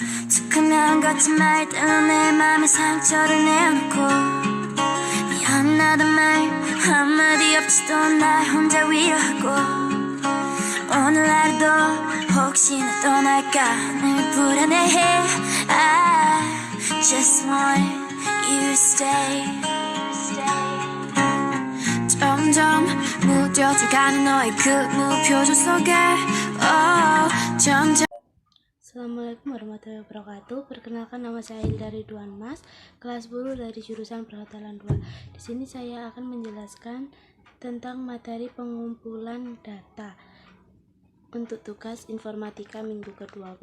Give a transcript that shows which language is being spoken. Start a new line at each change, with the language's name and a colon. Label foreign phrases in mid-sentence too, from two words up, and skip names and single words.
Korean: 뜨끈한 같은 말들로 내 맘에 상처를 내놓고 미안하단 말 한마디 없이도 날 혼자 위로하고 오늘 하루도 혹시나 떠날까 늘 불안해해.
English: I just want you to stay.
Korean: 점점 무뎌져가는 너의 그 무표정 속에 점점.
Arabic: السلام عليكم ورحمة الله وبركاته.
Indonesian: Perkenalkan, nama saya Hildari Duan Mas, kelas 10 dari jurusan Perhotelan 2. Di sini saya akan menjelaskan tentang materi pengumpulan data untuk tugas informatika minggu ke-12.